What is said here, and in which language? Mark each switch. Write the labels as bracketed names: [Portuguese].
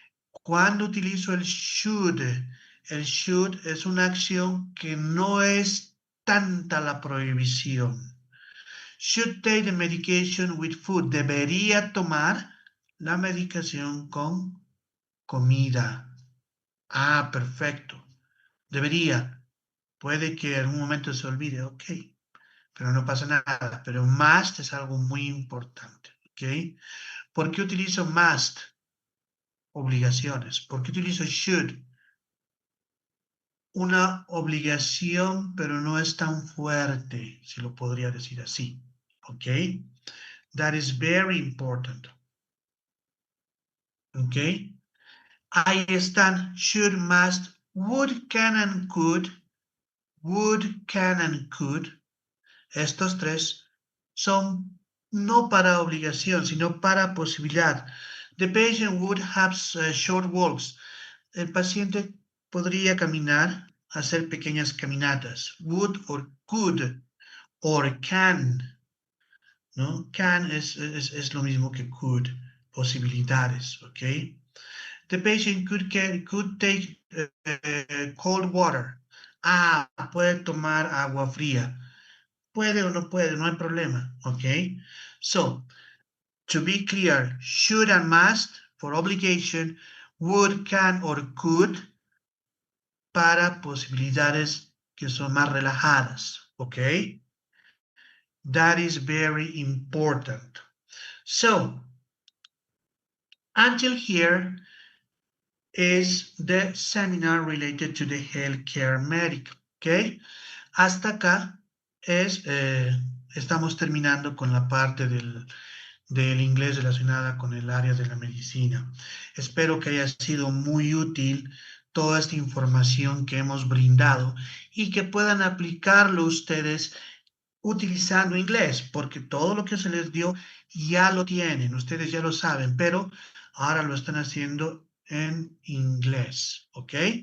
[Spanish] Cuando utilizo el should es una acción que no es tanta la prohibición. [English] Should take the medication with food. [Spanish] Debería tomar la medicación con comida. Ah, perfecto. Debería. Puede que en algún momento se olvide, ok. Pero no pasa nada. Pero must es algo muy importante, ok. ¿Por qué utilizo must? Obligaciones. ¿Por qué utilizo should? Una obligación, pero no es tan fuerte, si lo podría decir así, ok. [English] That is very important. [Spanish] ¿Ok? Ahí están should, must, would, can and could. [English] Would, can and could. [Spanish] Estos tres son no para obligación, sino para posibilidad. [English] The patient would have short walks. [Spanish] El paciente podría caminar, hacer pequeñas caminatas. [English] Would or could or can. ¿No? [Spanish] Can es lo mismo que could. Posibilidades, ¿ok? [English] The patient could take cold water. [Spanish] Ah, puede tomar agua fría. Puede o no puede, no hay problema. [English] ¿Ok? So, to be clear, should and must for obligation, would, can or could [Spanish] para posibilidades que son más relajadas. [English] ¿Ok? That is very important. So, until here is the seminar related to the healthcare medic. ¿Ok? [Spanish] Hasta acá estamos terminando con la parte del inglés relacionada con el área de la medicina. Espero que haya sido muy útil toda esta información que hemos brindado y que puedan aplicarlo ustedes utilizando inglés, porque todo lo que se les dio ya lo tienen, ustedes ya lo saben, pero ahora lo están haciendo en inglés, ¿ok?